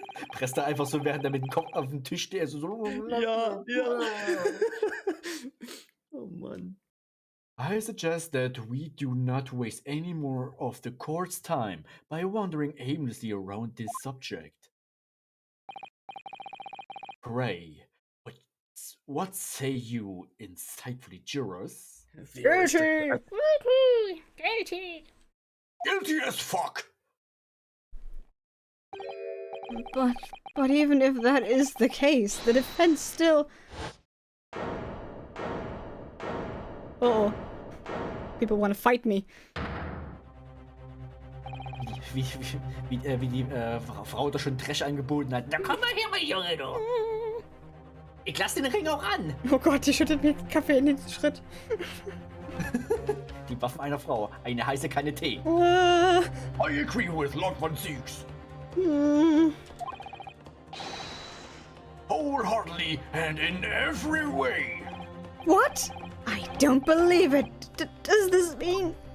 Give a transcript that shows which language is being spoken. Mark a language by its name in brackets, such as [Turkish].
[German] Presst er einfach so, während er mit dem Kopf auf dem Tisch steht. So. Ja. Oh Mann. [English] I suggest that we do not waste any more of the court's time by wandering aimlessly around this subject. Pray, what say you, insightfully jurors? Guilty! Guilty. Guilty as fuck! But even if that is the case, the defense still... Uh-oh. People want to fight me. [German] Wie die Frau da schon Trash angeboten hat. Na komm mal her, mein Junge, du. Ich lass den Ring auch an. Oh Gott, die schüttet mir Kaffee in den Schritt. Die Waffen einer Frau. Eine heiße Kanne Tee. [English] I agree with Lord Von Siegs. Wholeheartedly and in every way. What? I don't believe it. Does this mean...